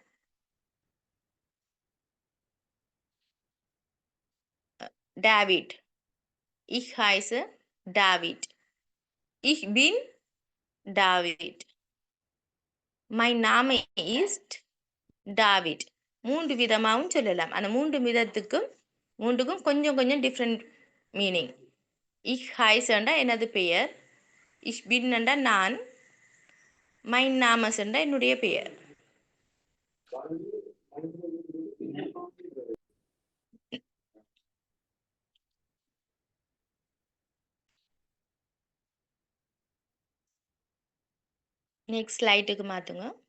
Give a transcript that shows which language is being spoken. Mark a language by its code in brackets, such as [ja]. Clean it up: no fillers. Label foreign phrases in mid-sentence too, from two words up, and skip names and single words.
[de] David, ich heiße David, ich bin David, mein Name ist David. [ta] மூன்று விதமாகவும் சொல்லலாம். அந்த மூன்றுக்கும் கொஞ்சம் கொஞ்சம் டிஃப்ரெண்ட் மீனிங். [de] ich heiße [ta] எனது பெயர், [de] ich bin [ta] நான், [de] mein Name [ta] என்னுடைய பெயர். [en] next slide [ta] மாற்றுங்க.